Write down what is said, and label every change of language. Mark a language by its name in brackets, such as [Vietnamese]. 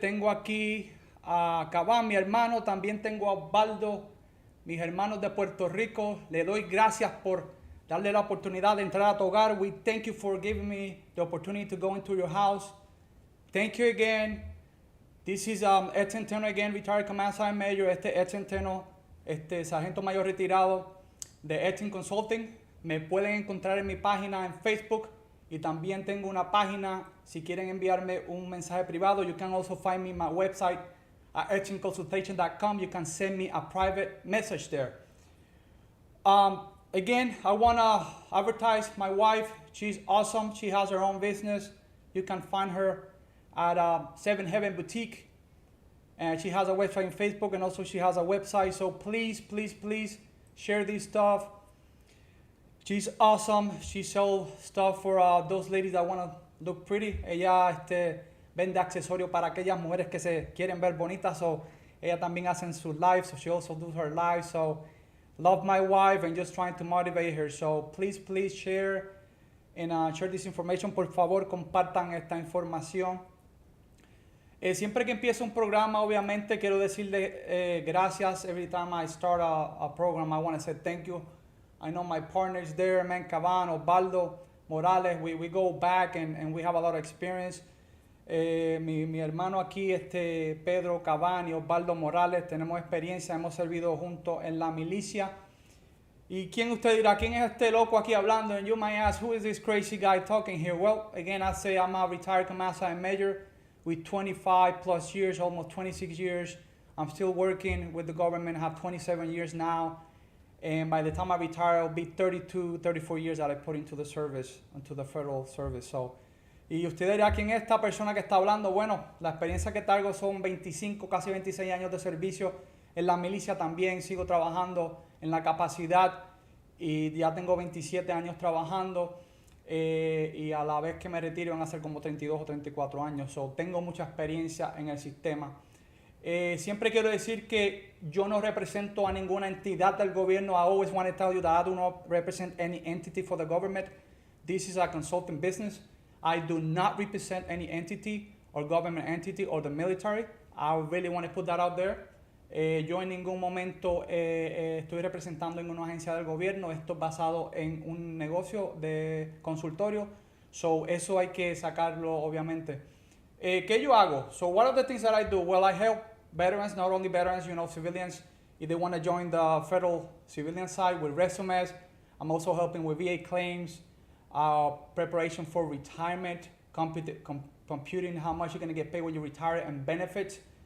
[Spanish] Tengo aquí a Cabán, mi hermano. También tengo a Osvaldo, mis hermanos de Puerto Rico. Le doy gracias por darle la oportunidad de entrar a tu hogar. [English] We thank you for giving me the opportunity to go into your house. Thank you again. This is Ed Centeno again, retired Command Sergeant Major. [Spanish] Ed Centeno, sargento mayor retirado de Ed Consulting. Me pueden encontrar en mi página en Facebook y también tengo una página si quieren enviarme un mensaje privado. [English] You can also find me on my website at edchinconsultation.com. You can send me a private message there. Again, I want to advertise my wife. She's awesome. She has her own business. You can find her at Seven Heaven Boutique, and she has a website on Facebook, and also she has a website. So please share this stuff. She's awesome. She sells stuff for those ladies that want to look pretty. [Spanish] Ella vende accesorios para aquellas mujeres que se quieren ver bonitas. So ella también hace sus lives. [English] So she also does her lives. So love my wife and just trying to motivate her. So please share and share this information. [Spanish] Por favor, compartan esta información. Siempre que empiezo un programa, obviamente quiero decirle gracias. [English] Every time I start a program, I want to say thank you. I know my partners there, man, Caban, Osvaldo, Morales, we go back and we have a lot of experience. [Spanish] Mi hermano aquí, Pedro Caban y Osvaldo Morales, tenemos experiencia, hemos servido juntos en la milicia. ¿Y quién usted dirá? ¿Quién es este loco aquí hablando? [English] And you might ask, who is this crazy guy talking here? Well, again, I say I'm a retired Command Sergeant Major with 25 plus years, almost 26 years. I'm still working with the government. I have 27 years now. And by the time I retire, I'll be 32, 34 years that I put into the service, into the federal service. [Spanish] So, y usted dirá, ¿quién es esta persona que está hablando? Bueno, la experiencia que traigo son 25, casi 26 años de servicio en la milicia. También sigo trabajando en la capacidad y ya tengo 27 años trabajando. Y a la vez que me retiro van a ser como 32 o 34 años. So, tengo mucha experiencia en el sistema. Siempre quiero decir que yo no represento a ninguna entidad del gobierno. [English] I always want to tell you that I do not represent any entity for the government. This is a consulting business. I do not represent any entity or government entity or the military. I really want to put that out there. [Spanish] Yo en ningún momento estoy representando en una agencia del gobierno. Esto es basado en un negocio de consultorio. So, eso hay que sacarlo, obviamente. ¿Qué yo hago? [English] So, what are the things that I do? Well, I help veterans, not only veterans, civilians, if they want to join the federal civilian side with resumes. I'm also helping with VA claims, preparation for retirement, computing how much you're going to get paid when you retire, and benefits.